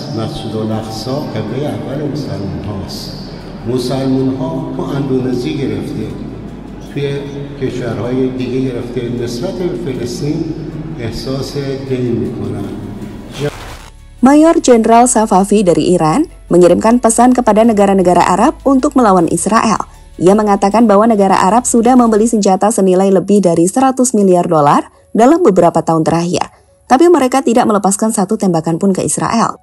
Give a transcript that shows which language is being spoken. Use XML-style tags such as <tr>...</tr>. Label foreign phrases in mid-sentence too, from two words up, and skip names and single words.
<fa>مسجد الاقصی قبله اول مسلمان هاست. مسلمان ها تو اندونزی گرفته، توی کشورهای دیگه گرفته، نسبت به فلسطین احساس دین میکنن.</fa> <id>Mayor Jenderal Safavi dari Iran mengirimkan pesan kepada negara-negara Arab untuk melawan Israel. Ia mengatakan bahwa negara Arab sudah membeli senjata senilai lebih dari 100 miliar dolar dalam beberapa tahun terakhir. Tapi mereka tidak melepaskan satu tembakan pun ke Israel.</id>